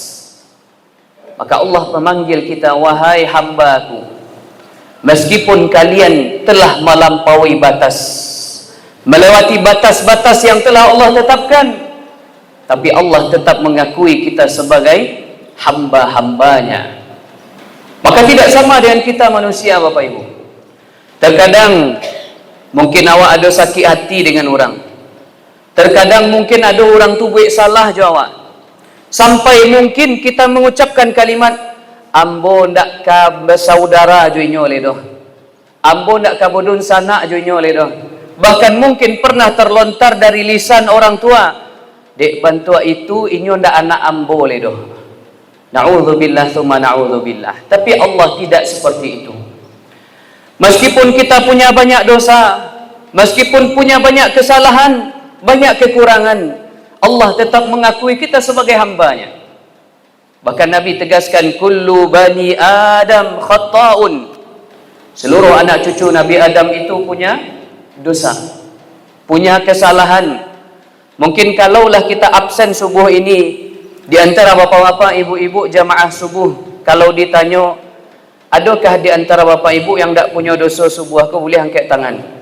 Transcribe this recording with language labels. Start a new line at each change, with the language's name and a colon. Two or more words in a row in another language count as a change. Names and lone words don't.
Indonesian: Maka Allah memanggil kita, wahai hambaku, meskipun kalian telah melampaui batas, melewati batas-batas yang telah Allah tetapkan, tapi Allah tetap mengakui kita sebagai hamba-hambanya. Maka tidak sama dengan kita manusia Bapak Ibu. Terkadang mungkin awak ada sakit hati dengan orang. Terkadang mungkin ada orang tu buat salah jawab. Sampai mungkin kita mengucapkan kalimat,
Minangkabau: ambo ndak ka bersaudara joinyo le doh. Ambo ndak ka bodun sanak joinyo le doh.
Indonesian: Bahkan mungkin pernah terlontar dari lisan orang tua,
Minangkabau: dek bantua itu inyo ndak anak ambo le doh.
Arabic: نعوذ بالله ثم نعوذ بالله.
Indonesian: Tapi Allah tidak seperti itu. Meskipun kita punya banyak dosa, meskipun punya banyak kesalahan, banyak kekurangan, Allah tetap mengakui kita sebagai hambanya. Bahkan Nabi tegaskan,
Arabic: كل بني آدم خطاء.
Indonesian: Seluruh anak cucu Nabi Adam itu punya dosa, punya kesalahan. Mungkin kalaulah kita absen subuh ini, di antara bapak-bapak, ibu-ibu jamaah subuh, kalau ditanya, adakah di antara Bapak Ibu yang tak punya dosa subuh ke, boleh angkat tangan?